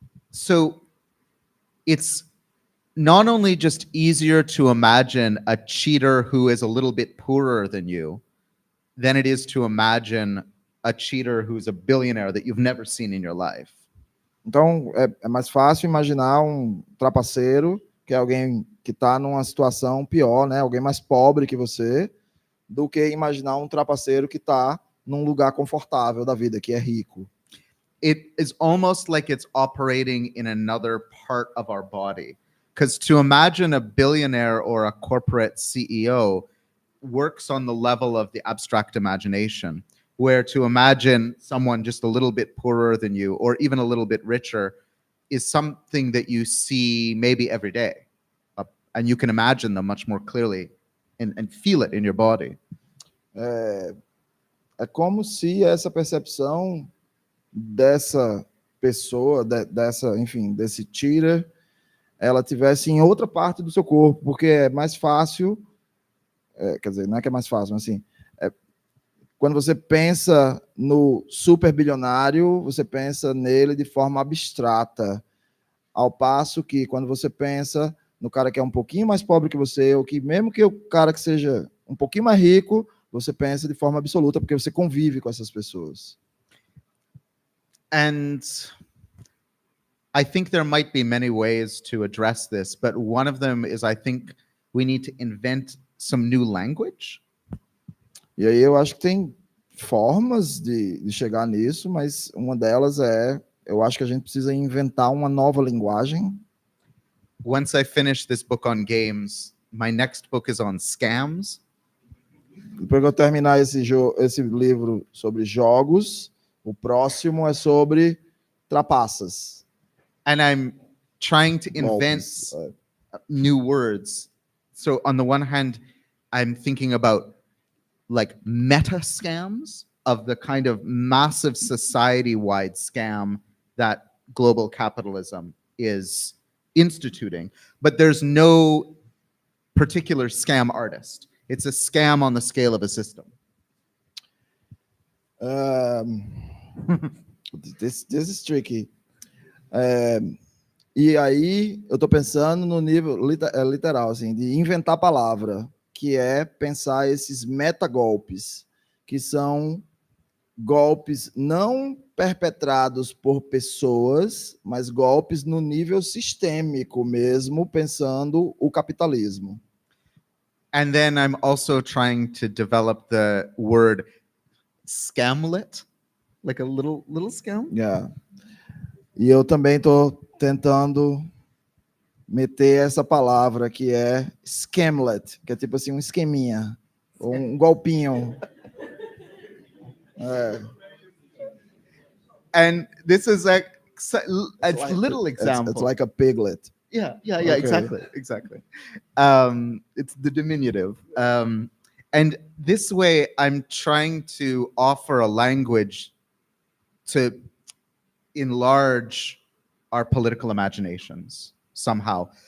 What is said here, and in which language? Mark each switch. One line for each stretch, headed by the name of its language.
English: So it's not only just easier to imagine a cheater who is a little bit poorer than you than it is to imagine a cheater who's a billionaire that you've never seen in your life.
Portuguese: Então, é mais fácil imaginar um trapaceiro, que é alguém que está numa situação pior, né? Alguém mais pobre que você, do que imaginar um trapaceiro que está num lugar confortável da vida, que é rico.
English: It is almost like it's operating in another part of our body. Because to imagine a billionaire or a corporate CEO works on the level of the abstract imagination, where to imagine someone just a little bit poorer than you or even a little bit richer is something that you see maybe every day. and you can imagine them much more clearly and feel it in your body.
Portuguese: É como se essa percepção dessa pessoa, enfim, desse cheater, ela tivesse em outra parte do seu corpo, porque é mais fácil, quer dizer, não é que é mais fácil, mas assim, quando você pensa no super bilionário, você pensa nele de forma abstrata, ao passo que quando você pensa no cara que é um pouquinho mais pobre que você, ou que mesmo que o cara que seja um pouquinho mais rico, você pensa de forma absoluta, porque você convive com essas pessoas.
English: And I think there might be many ways to address this, but one of them is I think we need to invent some new language.
Portuguese: E aí eu acho que tem formas de chegar nisso, mas uma delas eu acho que a gente precisa inventar uma nova linguagem.
English: Once I finish this book on games, my next book is on scams.
Portuguese: Depois que eu terminar esse livro sobre jogos, o próximo é sobre trapaças.
English: And I'm trying to invent
Portuguese: Golpes.
English: new words. So on the one hand, I'm thinking about like meta scams of the kind of massive society-wide scam that global capitalism is instituting. But there's no particular scam artist. It's a scam on the scale of a system. This is tricky.
Portuguese: E aí eu estou pensando no nível literal, assim, de inventar palavra, que é pensar esses metagolpes, que são golpes não perpetrados por pessoas, mas golpes no nível sistêmico mesmo, pensando o capitalismo.
English: And then I'm also trying to develop the word scamlet, like a little scam. Yeah.
Portuguese: E eu também estou tentando meter essa palavra que é scamlet, que é tipo assim um esqueminha, ou um golpinho.
English: And this is like a little example. It's like a piglet. Yeah, Okay. exactly. It's the diminutive. And this way, I'm trying to offer a language to enlarge our political imaginations somehow.